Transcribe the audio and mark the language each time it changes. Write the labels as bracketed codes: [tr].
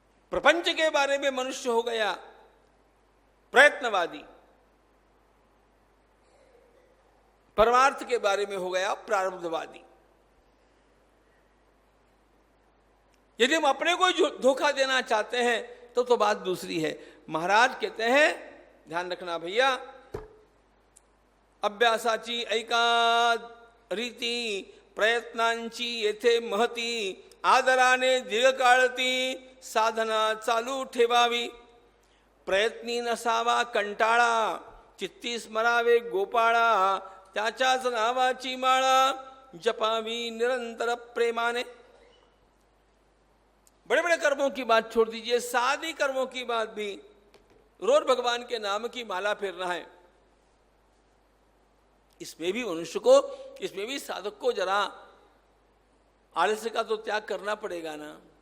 [hi] प्रपंच के बारे में मनुष्य हो गया प्रयत्नवादी, परमार्थ के बारे में हो गया प्रारब्धवादी। यदि हम अपने को धोखा देना चाहते हैं तो बात दूसरी है। महाराज कहते हैं, ध्यान रखना भैया, [mr] अभ्यासाची ऐका रीती प्रयत्नांची येथे महती आदराने दीर्घकाळती साधना चालू ठेवावी। प्रयत्नी नसावा कंटाळा चित्ती स्मरावे गोपाळा त्याच्याच नावाची माळा जपावी निरंतर प्रेमाने। [hi] बड़े बड़े कर्मों की बात छोड़ दीजिए, सादी कर्मों की बात भी, रोज भगवान के नाम की माला फेरना है, इसमें भी मनुष्य को, इसमें भी साधक को जरा आलस्य का तो त्याग करना पड़ेगा ना।